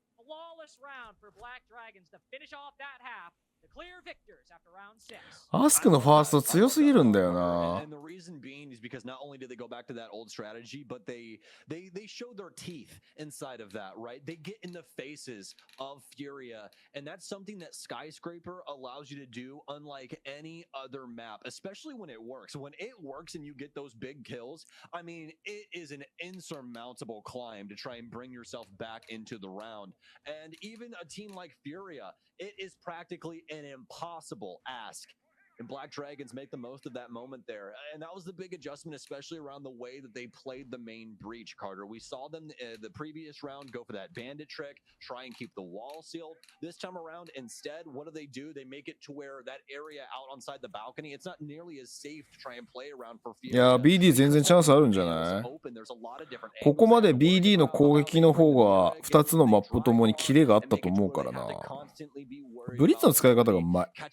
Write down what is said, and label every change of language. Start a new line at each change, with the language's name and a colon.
English: Flawless round for BlackDragons to finish off that half. The clear victors after round 6.
Japanese: アスクのファースト強すぎるんだよな。
English: And the reason being is because not only did they go back to that old strategy, but they showed their teeth inside of that, right? They get in the faces of FURIA, and that's something that Skyscraper allows you to do unlike any other map, especially when it works. When it works and you get those big kills, I mean, it is an insurmountable climb to try and bring yourself back into the round. And even a team like FURIA, it is practically an impossible ask And BlackDragons make the most of that moment there. And that was the big adjustment, especially around the way that they played the main breach, Carter. We saw them the previous round go for that bandit trick, try and keep the wall sealed. This time around, instead, what do? They make it to where that area out on side the balcony, it's not nearly as safe to try and play around for FURIA.
Japanese: いや、BD 全然チャンスあるんじゃない？ここまで BD の攻撃の方が2つのマップともにキレがあったと思うからな。ブリッツの使い方がうまい。